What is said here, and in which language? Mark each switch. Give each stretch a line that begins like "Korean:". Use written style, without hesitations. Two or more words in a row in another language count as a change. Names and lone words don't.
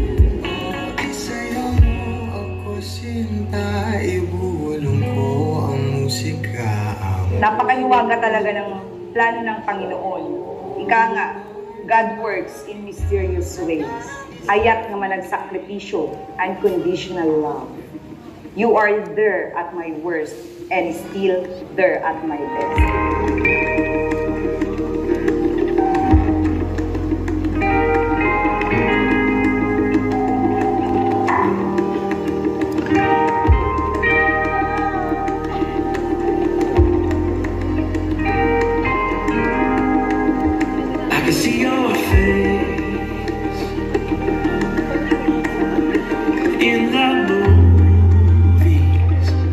Filipino: Sinta, ibulong ko ang Napakahiwaga talaga ng plano ng Panginoon. Ika nga,
English: God works in mysterious ways.
Iloko: Ayat nga managsakripisyo,
English: unconditional love. You are there at my worst and still there at my best. In the movies,